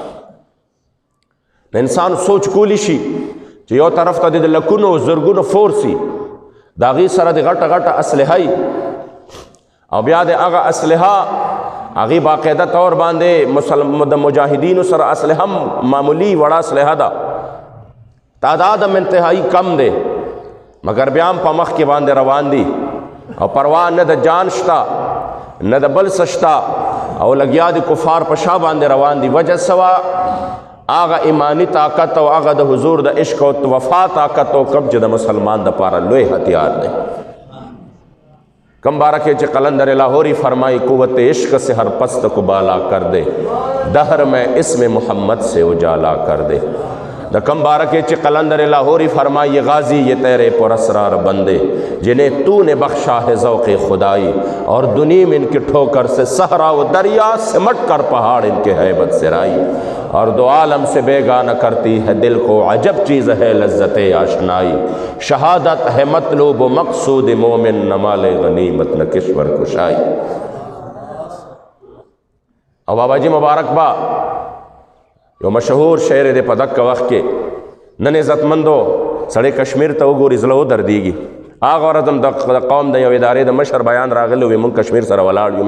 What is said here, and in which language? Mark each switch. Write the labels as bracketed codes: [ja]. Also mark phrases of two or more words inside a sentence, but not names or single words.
[ps] انسان سوچ کولی شي چې یو طرف ته د لکونو زرګونو فورسي د هغې سره د غټه غټه اسلحه او بیا د هغه اسلحه هغې باقاعده طور باندې د مجاهدینو سره اسلحه هم معمولی وړه اسلحه ده تعداد هم انتهایی کم دی مګر بیا هم په مخ کې باندې روان دي او پروا نه د جان شته نه د بل څه شته او لګیا د کفار په شا باندې روان دي. وجه سوا هغه ایمانی طاقت او هغه د حضور د عشق او وفا طاقت او کم چې د مسلمان د پاره لوی ہتھیار دی. [ur] کم بارہ کے قلندر لاہوری فرمائی قوت عشق سے ہر پست کو بالا کر دے دہر میں اسم محمد سے اجالا کر دے. دا کم بارہ کے قلندر لاہوری فرمائی یہ غازی یہ تیرے پر اسرار بندے جنہیں تو نے بخشا ہے ذوق خدائی اور دنیا میں ان کے ٹھوکر سے صحرا و دریا سمٹ کر پہاڑ ان کے ہیبت سے رائی اور دو عالم سے بیگانہ کرتی ہے دل کو عجب چیز ہے لذت آشنائی شہادت ہے مطلوب و مقصود مومن نہ مال غنیمت نہ کشور کشائی. [ps] او بابا جی مبارک با یو مشهور شعر دی په دغه وخت کې نن عزتمندو سړی کشمیر ته وګوري زړه ودردېږي. هغه ورځ هم د قوم د یو ادارې د مشر بیان راغلی وي موږ کشمیر سره ولاړ یو.